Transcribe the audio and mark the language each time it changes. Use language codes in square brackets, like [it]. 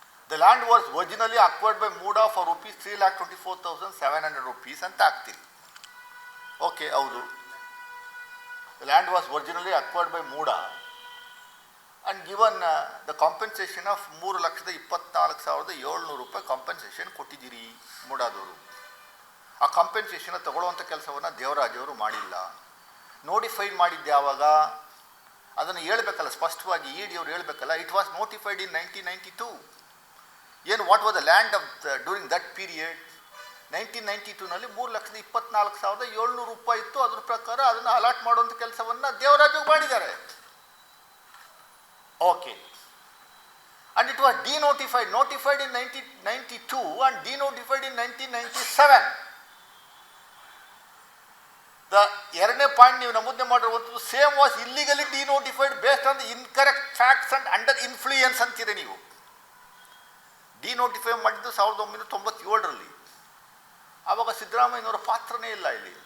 [en] The land was originally acquired by Mooda for rupees 3,24,700 rupees [kn] ಅಂತ ಹಾಕ್ತೀರಿ. Okay, ಹೌದು. [en] The land was originally acquired by Mooda and given the compensation of 3,24,700 [kn] ರೂಪಾಯಿ compensation ಕೊಟ್ಟಿದ್ದೀರಿ ಮೂಡಾದವರು. ಆ compensation ತಗೊಳ್ಳುವಂಥ ಕೆಲಸವನ್ನು ದೇವರಾಜ್ ಅವರು ಮಾಡಿಲ್ಲ. ನೋಟಿಫೈಡ್ ಮಾಡಿದ್ದು ಯಾವಾಗ ಅದನ್ನು ಹೇಳ್ಬೇಕಲ್ಲ, ಸ್ಪಷ್ಟವಾಗಿ ಇಡಿಯವರು ಹೇಳ್ಬೇಕಲ್ಲ. [en] It was notified in 1992. [kn] ಏನು [en] What was the land of during that period? [kn] 1992ನಲ್ಲಿ 3,24,700 ರೂಪಾಯಿ ಇತ್ತು. ಅದ್ರ ಪ್ರಕಾರ ಅದನ್ನು ಅಲಾಟ್ ಮಾಡುವಂಥ ಕೆಲಸವನ್ನು ದೇವರಾಜ್ ಮಾಡಿದ್ದಾರೆ. [en] Okay, and it was notified in 1992 and denotified in 1997. The [kn] ಎರಡನೇ ಪಾಯಿಂಟ್ ನೀವು ನಮೂದನೆ ಮಾಡಿರುವಂಥದ್ದು [en] same was ಇಲ್ಲಿಗಲಿ denotified based on the incorrect facts and under influence [kn] ಅಂತೀರಿ ನೀವು. ಡಿನೋಟಿಫೈ ಮಾಡಿದ್ದು 1997ರಲ್ಲಿ. ಆವಾಗ ಸಿದ್ದರಾಮಯ್ಯನವರ ಪಾತ್ರನೇ ಇಲ್ಲ ಇಲ್ಲಿ.